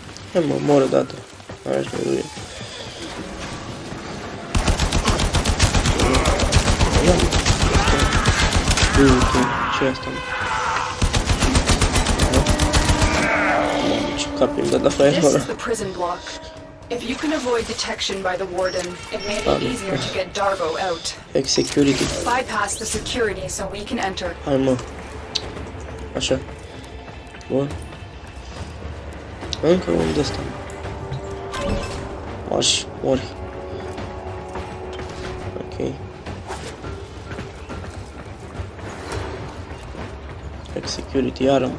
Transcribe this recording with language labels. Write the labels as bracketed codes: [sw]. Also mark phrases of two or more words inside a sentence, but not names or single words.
[ro] Hai mă, mor odată. Aia aș mai duie. Ce e asta, mă? Ce cap i-am dat la fraier [en] This is [ro] ăla. [en] the prison block. If you can avoid detection by the warden, it may be easier to get Darvo out. Ex-security. Bypass the security so we can enter. [ro] Hai mă. Așa. Bun. Încă un de-ăsta. Marș, mori. Ok. Ex-security, iară, mă.